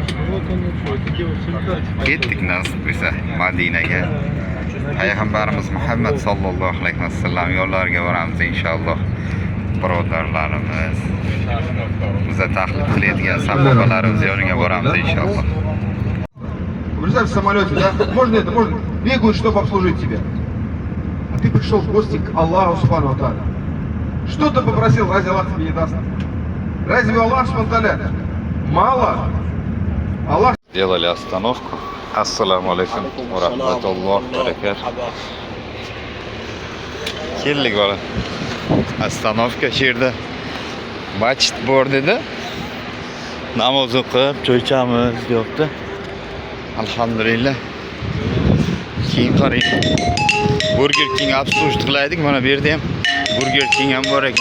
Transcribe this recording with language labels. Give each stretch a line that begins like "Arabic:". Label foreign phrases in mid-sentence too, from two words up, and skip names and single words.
Uzbek: Ketdik nasib bo'lsa Madinaga. Payg'ambarimiz Muhammad
Arabic: صلى الله عليه وسلم
Uzbek: yo'llariga boramiz inshaalloh. Birodarlarimiz bize taklif qilayotgan sahobalarimiz yoniga boramiz inshaalloh.
Russian: Представь, в самолете, да? Можно это, можно. Бегают, чтобы обслужить тебя. А ты пришел в гости к Аллаху
Arabic: سبحانه وتعالى.
Russian: Что ты попросил, разве Аллах тебе не даст? Разве Аллах
Arabic: سبحانه وتعالى
Russian: мало? Аллах... Сделали остановку.
Arabic: السلام عليكم ورحمة الله وبركاته.
Uzbek: Keldik bola. Остановка yerda masjid bor dedi. Namoz o'qib, choy ichamiz deyapti. Alhamdulillah. Keyin qarang. Burger King obslužit qilaydik. Mana bu yerda ham Burger King ham bor ekan.